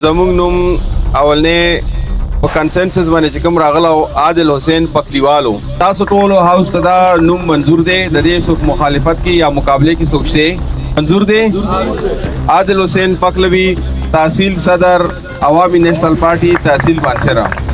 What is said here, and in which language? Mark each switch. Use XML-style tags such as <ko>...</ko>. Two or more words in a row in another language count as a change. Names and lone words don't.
<ps>زمونږ نوم اولنې په کنسنسس باندې چې کوم راغله او عادل حسین پخلیوالو تاسو ټولو هاوس ته دا نوم منظور دی د دې څوک مخالفت کې یا مقابله کې څوک شته منظور دی عادل حسین پخلوی تحصیل صدر عوامی نیشنل پارٹی تحصیل مانسرا</ps>